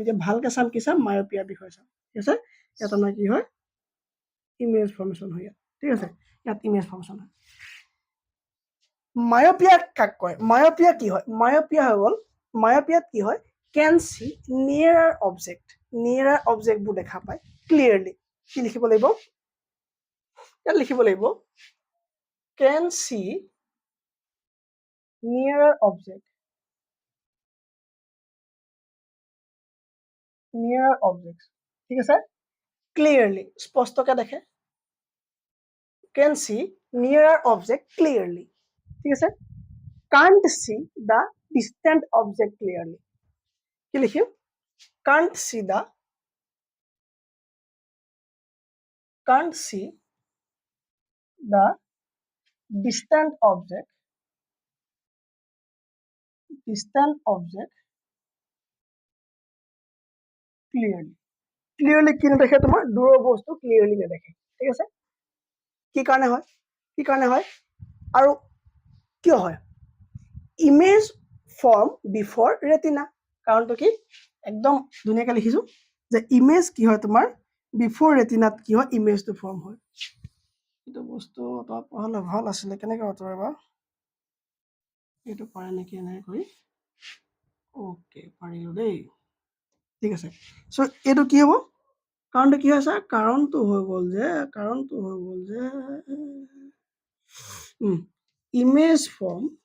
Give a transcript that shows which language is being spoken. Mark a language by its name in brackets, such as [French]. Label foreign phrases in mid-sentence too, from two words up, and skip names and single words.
[Assamese] এতিয়া ভালকে চাম কি চাম মায়োপিয়াৰ বিষয়ে চাম ঠিক আছে ইয়াত আমাৰ কি হয় [English] image formation [Assamese] হয় ইয়াত ঠিক আছে ইয়াত [English] image formation [Assamese] হয় মায়োপিয়া কাক কয় মায়োপিয়া কি হয় মায়োপিয়া হৈ গ'ল মায়োপিয়াত কি হয় [English] can see nearer objects [Assamese] দেখা পায় ক্লিয়াৰলি কি লিখিব লাগিব ইয়াত লিখিব লাগিব [English] can see nearer object [Assamese] ঠিক আছে ক্লিয়াৰলি স্পষ্টকে [English] দেখে can see nearer object clearly [Assamese] ঠিক আছে [English] can't see the distant object clearly [Assamese] কি লিখিম [English] can't see the distant object [Assamese] clearly কি নেদেখে তোমাৰ দূৰৰ বস্তু ক্লিয়াৰলি নেদেখে ঠিক আছে কি কাৰণে হয় আৰু কিয় হয় [English] image form before retina [Assamese] কাৰণটো কি একদম ধুনীয়াকৈ লিখিছো যে ইমেজ কি হয় তোমাৰ [English] before retina [Assamese] কি হয় ইমেজটো ফৰ্ম হয় এইটো বস্তু হ'লে ভাল আছিলে কেনেকৈ আঁতৰাবা এইটো পাৰে নেকি এনেকৈ কৰি ওকে পাৰিলো দেই ঠিক আছে চ' এইটো কি হ'ব কাৰণটো কি হৈছে কাৰণটো হৈ গ'ল যে [English] image form